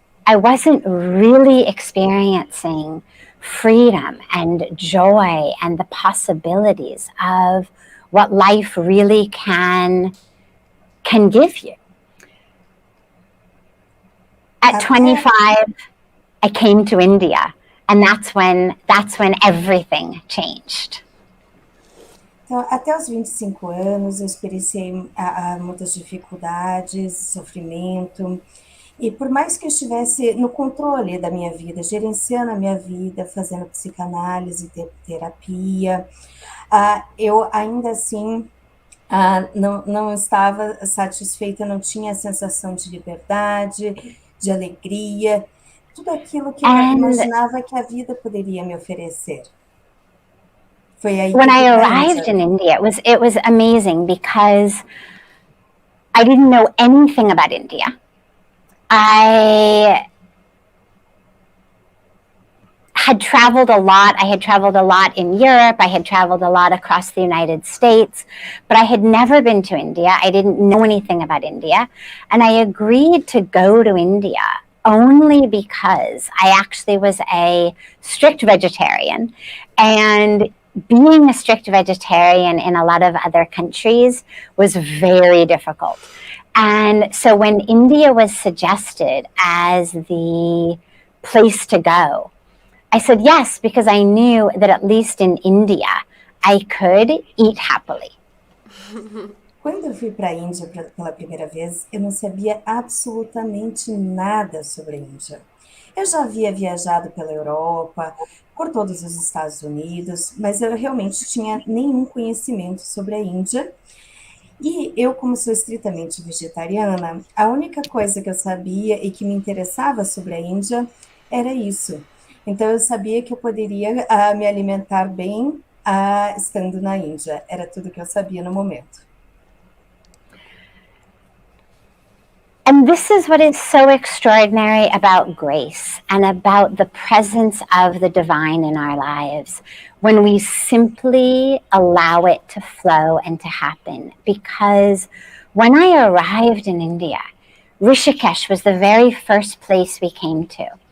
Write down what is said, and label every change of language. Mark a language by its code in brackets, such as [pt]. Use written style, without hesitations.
[en] I wasn't really experiencing freedom and joy and the possibilities of what life really can give you. At 25, I came to India, and that's when everything changed. [pt] Então, até os 25 anos, eu experienciei muitas dificuldades, sofrimento, e por mais que eu estivesse no controle da minha vida, gerenciando a minha vida, fazendo psicanálise, terapia, eu ainda assim não estava satisfeita, não tinha a sensação de liberdade, de alegria, tudo aquilo que eu imaginava que a vida poderia me oferecer. Foi aí [en] when I arrived in India, it was amazing because I didn't know anything about India. I had traveled a lot. I had traveled a lot in Europe. I had traveled a lot across the United States, but I had never been to India. I didn't know anything about India. And I agreed to go to India only because I actually was a strict vegetarian. And being a strict vegetarian in a lot of other countries was very difficult. And so when India was suggested as the place to go, I said yes, because I knew that at least in India, I could eat happily. [pt] Quando eu fui para a Índia pela primeira vez, eu não sabia absolutamente nada sobre a Índia. Eu já havia viajado pela Europa, por todos os Estados Unidos, mas eu realmente tinha nenhum conhecimento sobre a Índia. E eu, como sou estritamente vegetariana, a única coisa que eu sabia e que me interessava sobre a Índia era isso. Então, eu sabia que eu poderia me alimentar bem estando na Índia. Era tudo que eu sabia no momento. [en] And this is what is so extraordinary about grace and about the presence of the divine in our lives when we simply allow it to flow and to happen. Because when I arrived in India, Rishikesh was the very first place we came to.